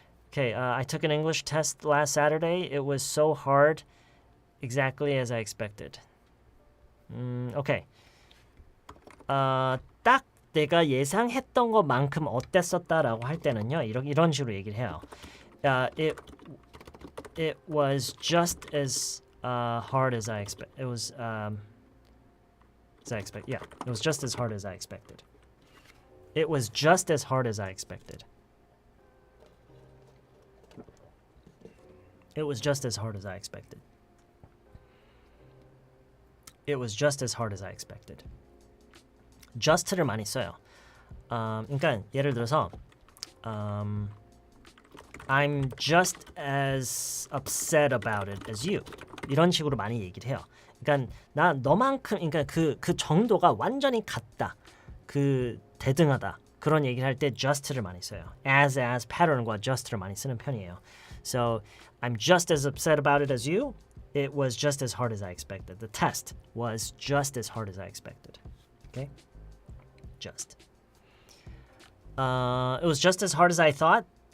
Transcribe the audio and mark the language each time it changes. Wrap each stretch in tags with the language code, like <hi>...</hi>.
<en>Okay, I took an English test last Saturday. It was so hard, exactly as I expected. Okay.</en> <ko>딱 내가 예상했던 것만큼 어땠었다라고 할 때는요, 이런 식으로 얘기를 해요.</ko> <en>It was just as hard as I expected. It was as I expected. Yeah, it was just as hard as I expected. It was just as hard as I expected. It was just as hard as I expected. It was just as hard as I expected.</en> <ko>just를 많이 써요. 그러니까 예를 들어서</ko> <en>I'm just as upset about it as you.</en> <ko>이런 식으로 많이 얘기를 해요. 그러니까 나 너만큼, 그러니까 그 정도가 완전히 같다. 그 대등하다. 그런 얘기를 할 때 just를 많이 써요. as pattern과 just를 많이 쓰는 편이에요.</ko> <en>So I'm just as upset about it as you. It was just as hard as I expected. The test was just as hard as I expected. Okay? Just. It was just as hard as I thought.</en>